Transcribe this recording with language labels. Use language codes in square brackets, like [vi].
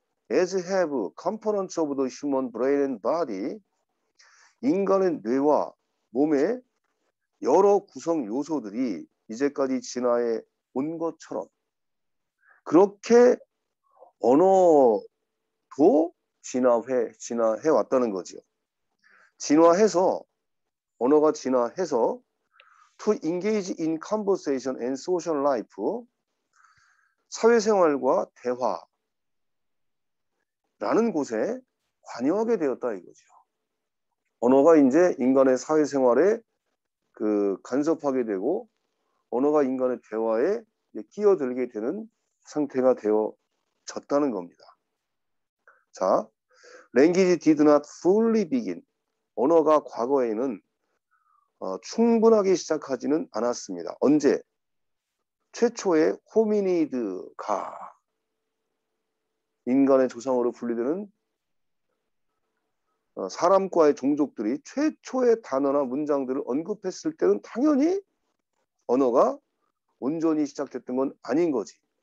[en] As have components of the human brain and body, [ko] 인간의 뇌와 몸의 여러 구성 요소들이 이제까지 진화해 온 것처럼 그렇게 언어도 진화해 왔다는 거죠. 언어가 진화해서 [en] to engage in conversation and social life, [ko] 사회생활과 대화, 라는 곳에 관여하게 되었다 이거죠. 언어가 이제 인간의 사회생활에 간섭하게 되고 언어가 인간의 대화에 끼어들게 되는 상태가 되어졌다는 겁니다. [en] 자, language did not fully begin. [ko] 언어가 과거에는 충분하게 시작하지는 않았습니다. 언제? 최초의 호미니드가 인간의 조상으로 분류되는 사람과의 종족들이 최초의 단어나 문장들을 언급했을 때는 당연히 언어가 온전히 시작됐던 건 아닌 거지.